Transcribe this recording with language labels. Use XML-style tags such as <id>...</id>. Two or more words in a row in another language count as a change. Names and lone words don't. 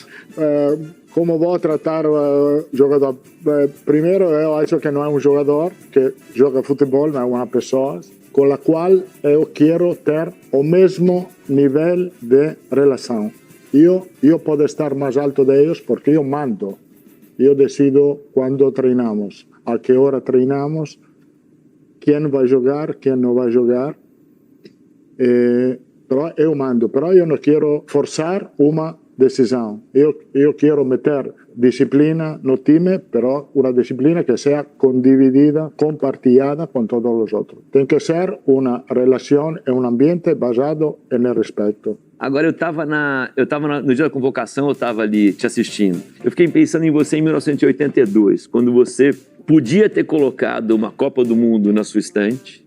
<pt>Como vou tratar o jogador? Primeiro, eu acho que não é um jogador que joga futebol, não é uma pessoa com a qual eu quero ter o mesmo nível de relação. Eu posso estar mais alto deles porque eu mando. Eu decido quando treinamos, a que hora treinamos, quem vai jogar, quem não vai jogar. Però eu mando,</pt> <it>però io non</it> <pt>quero forçar uma decisão. Eu quero meter disciplina no time,</pt> <it>però una disciplina che sia condividida,</it> <pt>compartilhada com todos os outros. Tem que ser uma relação e um ambiente basado no respeito. Agora, no dia da convocação, eu estava ali te assistindo. Eu fiquei pensando em você em 1982, quando você podia ter colocado uma Copa do Mundo na sua estante.</pt>